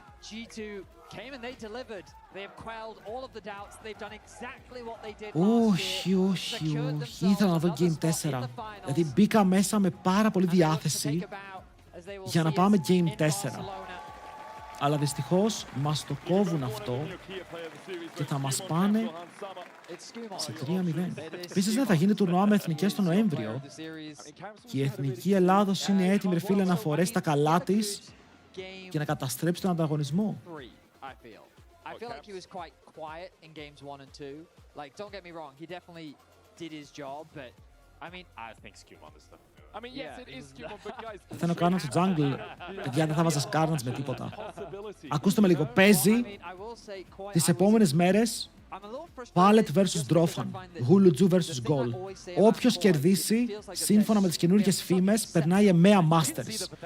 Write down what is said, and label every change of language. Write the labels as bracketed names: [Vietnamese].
[English] G2 came and they delivered. They have quelled all of the doubts. They've done exactly what they did last year. [Greek] Όχι. Ήθελα να δω Game 4. Δηλαδή μπήκα μέσα με πάρα πολύ διάθεση για να πάμε Game 4. Αλλά δυστυχώς μας το κόβουν αυτό και θα μας πάνε σε 3-0. Επίσης ναι, θα γίνει τουρνουά με εθνικές τον Νοέμβριο και η Εθνική Ελλάδος είναι έτοιμη φίλε να φορέσει τα καλά της και να καταστρέψει τον ανταγωνισμό. [English] I feel like he was quite quiet in games 1 and 2. Like, don't get me wrong, he definitely did his job, but I mean, I think Skewmont is the... I mean, yes, it is Skewmont, but guys... [Greek] Θέλω να κάνω στο jungle, παιδιά, δεν θα βάζα Skarnage με τίποτα. Ακούστε με λίγο, παίζει τις επόμενες μέρες Pallet vs Drofan, Huluju vs Goal. Όποιος κερδίσει, σύμφωνα με τις καινούργιες φήμες, περνάει EMEA Masters.